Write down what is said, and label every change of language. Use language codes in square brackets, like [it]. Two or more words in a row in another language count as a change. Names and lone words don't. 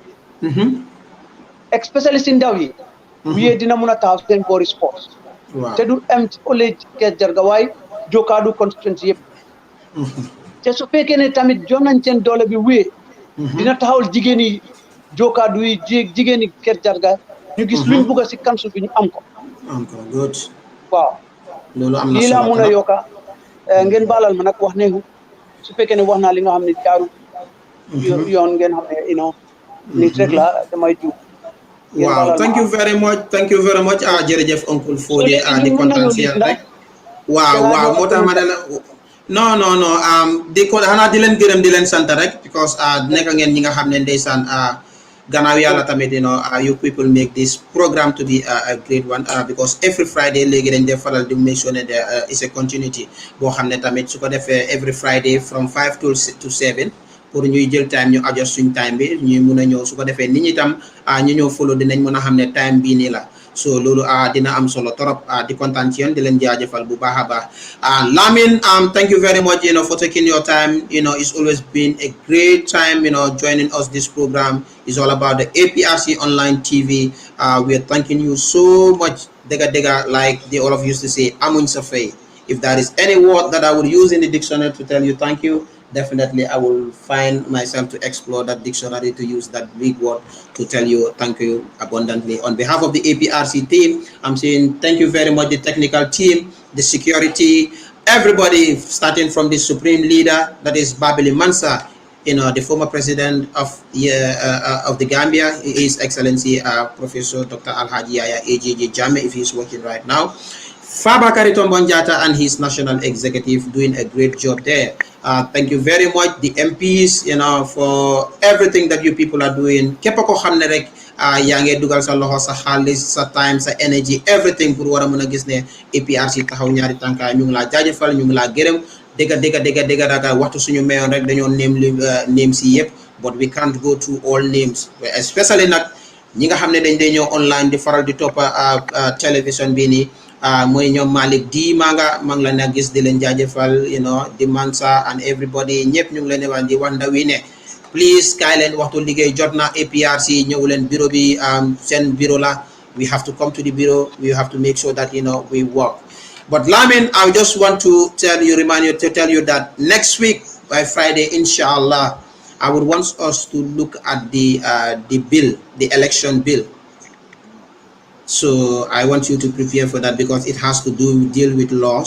[wo] spécialiste yi ndaw yi wuye dina mun a taxaw seen boori sport te du am ole Kër Jarga waaye Jokaadu constituency yëpp te su fekkee ne tamit jox nañ seen doole bi wuye dina taxawal jigéen yi Jokaadu yi jigéen yi Kër Jarga ñu gis luñ bugg si council bi ñu am ko [en] good [wo] waaw loolu am na lii laa solo mun a yokka ngeen baalal ma nag wax neexu su fekkee ne wax naa li nga xam ne jaaru yoon ngeen xam ne nit rek la damay jiw waaw [en] thank you very much [wo] jërëjëf Uncle Fodé di kontaan si yéen rek waaw moo tax ma ne la non di ko xanaa di leen gërëm di leen sant rek because nekk ngeen ñi nga xam ne ndeysaan gannaaw yàlla tamit [en] you people make this program to be a great one because every Friday [wo] léegi dañ def faral di [en] make sure ne there is a continuity [wo] boo xam ne tamit su ko defee [en] every Friday from 5 to 7 [wo] pour ñuy jël time ñu adjust suñ time bi ñuy mun a ñëw su ko defee nit ñi tam ñu ñëw follow dinañ mën a xam ne time bii nii la so loolu dina am solo torop di kontaan ci yéen di leen jaajëfal bu baax a baax Lamin [en] thank you very much for taking your time it's always been a great time joining us. This program is all about the APRC online TV. We are thanking you so much dega like they all of you used to say [wo] amuñ sa fay. [en] If there is any word that I would use in the dictionary to tell you thank you, definitely I will find myself to explore that dictionary to use that big word to tell you thank you abundantly. On behalf of the APRC team, I'm saying thank you very much, the technical team, the security, everybody, starting from the supreme leader, that is Babili Mansa, the former president of the Gambia, His Excellency Professor Dr. Alhaji Yaya AJJ Jammeh, if he's working right now. Fabakary Tombong Jatta and his national executive doing a great job there. Thank you very much, the MPs, for everything that you people are doing. [wo] Képp ko xamne rek yaa ngi dugal sa loxo, sa xaalis, sa time, sa [en] energy, everything [wo] pour war a mën a gis ne APRC taxaw ñaari tànka. Ñu ngi laa jaajëfal, ñu ngi laa gërëm. Dégga daga waxtu suñu mayoon rek dañoo name si yëpp, [en] but we can't go through all names, especially [wo] nag ñi nga xam ne dañ dee ñëw online di faral di toppa télévision bi nii. Mooy ñoom Malick di maa ngi la na gis di leen jaajëfal, di Mansa [en] and everybody [wo] ñëpp ñu ngi leen wax di wax ndaw yi ne please kaay leen waxtu liggéey jot na. APRC ñëw leen bureau bi, seen bureau la. [en] We have to come to the bureau. We have to make sure that we work. But Lamin, I just want to tell you that next week by Friday, inshallah, I would want us to look at the bill, the election bill. So I want you to prepare for that because it has to deal with law.